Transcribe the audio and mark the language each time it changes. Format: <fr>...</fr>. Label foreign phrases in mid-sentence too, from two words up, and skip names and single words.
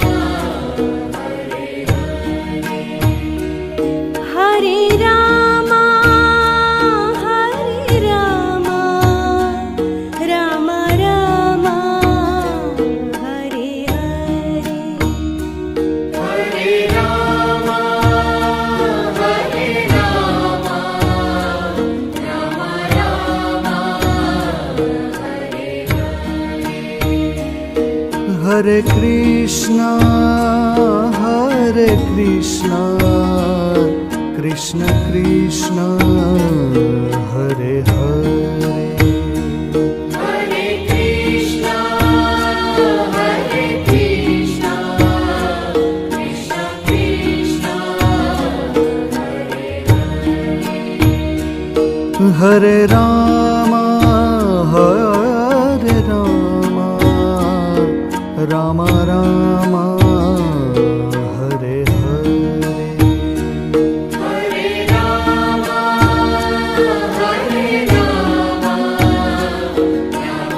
<sa>Hare Rama, Rama Rama, Hare Hare. Hare Rama, Hare Rama, Rama Rama, હરે કૃષ્ણ કૃષ્ણ કૃષ્ણ હરે હરે Hare Krishna, Hare Krishna, Krishna Krishna, હરે રામ રામ રામ હરે હરે Hare Rama, Hare Rama,</sa>